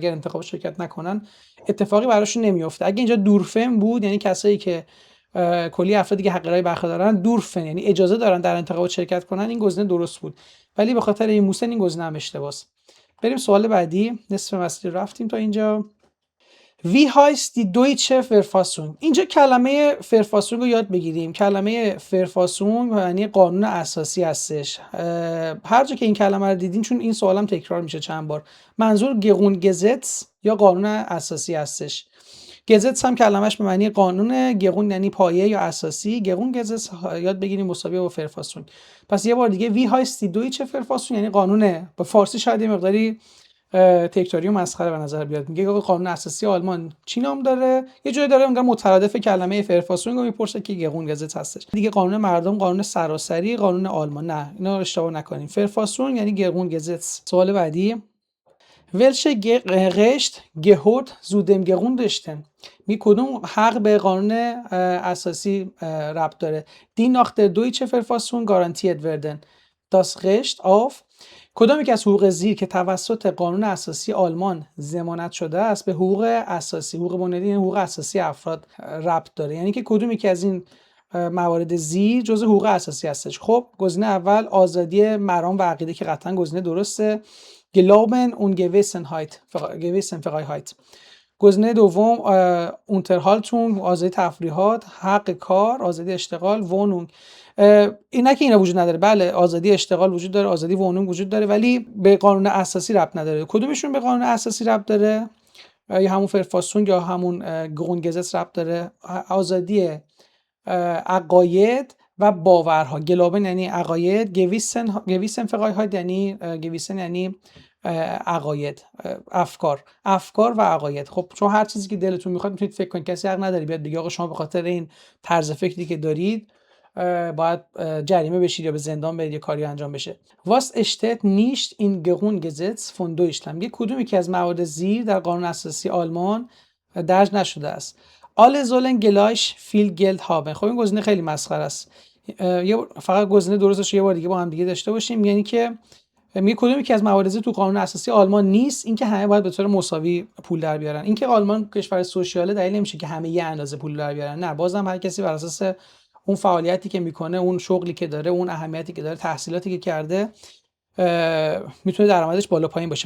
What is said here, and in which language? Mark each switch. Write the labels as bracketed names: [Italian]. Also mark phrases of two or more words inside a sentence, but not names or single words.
[Persian] اگر انتخابات شرکت نکنن اتفاقی براشون نمیفته. اگه اینجا دورفن بود یعنی کسایی که کلی افرادی که حق رأی برخوردار دارن دورفن یعنی اجازه دارن در انتخابات شرکت کنن، این گزینه درست بود، ولی به خاطر این موسن این گزینه هم اشتباهه. بریم سوال بعدی. نصف مسیر رفتیم تا اینجا. [German] Wie heißt die deutsche Verfassung؟ [Persian] اینجا کلمه فرفاسونگ رو یاد بگیریم. کلمه فرفاسونگ معنی قانون اساسی هستش. هر جا که این کلمه رو دیدین، چون این سوالم تکرار میشه چند بار، منظور گزونگزتس یا قانون اساسی هستش. گزتس هم کلمش به معنی قانون، گقون یعنی پایه یا اساسی، گزتس یاد بگیریم مساویه با فرفاسونگ. پس یه بار دیگه [German] Wie heißt die deutsche Verfassung [Persian] یعنی قانونه. به فارسی شاید یه مقداری تکراری و مسخره به نظر بیاد. میگه قانون اساسی آلمان چی نام داره؟ یه جایی داره اونجا مترادف کلمه فرفاسونگ رو میپرسه که گزت هستش. دیگه قانون مردم، قانون سراسری، قانون آلمان. نه اینا رو اشتباه نکنیم. فرفاسونگ یعنی گزت. سوال بعدی [German] Welche Recht gehört zu dem Grundrechten؟ [Persian] می کدوم حق به قانون اساسی ربط داره؟ [German] Die nach der deutsche Verfassung garantiert werden. Das Recht auf [Persian] کدام یک از حقوق زیر که توسط قانون اساسی آلمان ضمانت شده است به حقوق اساسی، حقوق بنیادی یعنی حقوق اساسی افراد ربط داره. یعنی که کدوم یکی از این موارد زیر جزء حقوق اساسی هستش. خب گزینه اول آزادی مرام و عقیده که قطعا گزینه درسته. [German] Glauben und Gewissenfreiheit. [Persian] گزینه دوم Unterhaltung، آزادی تفریحات، حق کار، آزادی اشتغال، Wohnung. اینا که اینا وجود نداره. بله آزادی اشتغال وجود داره، آزادی Wohnung وجود داره، ولی به قانون اساسی ربط نداره. کدومشون به قانون اساسی ربط داره؟ یا همون فرفاسونگ یا همون گرونگزت ربط داره؟ آزادی عقاید و باورها. گلابن یعنی عقاید، گویسنفرایهایت یعنی عقاید، افکار و عقاید. خب چون هر چیزی که دلتون میخواد میتونید فکر کنید، کسی حق نداره بیاد بگه آقا شما به خاطر این طرز فکری که دارید باید جریمه بشید یا به زندان برید یا کاری انجام بشه. [German] Was steht nicht in Grundgesetz von Deutschland؟ [Persian] یه کدوم یکی از موارد زیر در قانون اساسی آلمان درج نشده است. [German] Alle sollen gleich viel Geld haben. [Persian] خب این گزینه خیلی مسخره است. فقط گزینه درستش یه بار دیگه با هم دیگه داشته باشیم، یعنی که میگه کدومی که از موارد تو قانون اساسی آلمان نیست، اینکه همه باید به طور مساوی پول در بیارن. اینکه آلمان کشور سوشیاله دلیل نمیشه که همه یه اندازه پول در بیارن، نه، بازم هر کسی بر اساس اون فعالیتی که میکنه، اون شغلی که داره، اون اهمیتی که داره، تحصیلاتی که کرده، میتونه درآمدش بالا پایین باشه.